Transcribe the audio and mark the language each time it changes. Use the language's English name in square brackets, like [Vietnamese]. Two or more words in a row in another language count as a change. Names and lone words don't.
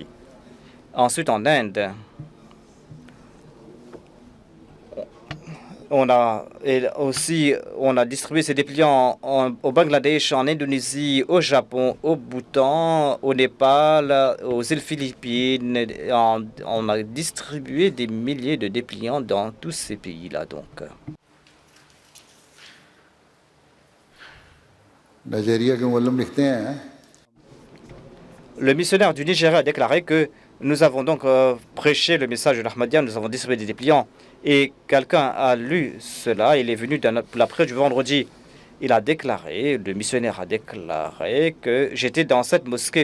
[French] Ensuite, en Inde, on a distribué ces dépliants au Bangladesh, en Indonésie, au Japon, au Bhoutan, au Népal, aux îles Philippines. On a distribué des milliers de dépliants dans tous ces pays-là. Donc, [Urdu] Nigeria کے معلم لکھتے ہیں [French] le missionnaire du Nigeria a déclaré que nous avons donc prêché le message de l'Ahmadiyya, nous avons distribué des dépliants. Et quelqu'un a lu cela, il est venu l'après du vendredi. Il a déclaré, le missionnaire a déclaré que j'étais dans cette mosquée.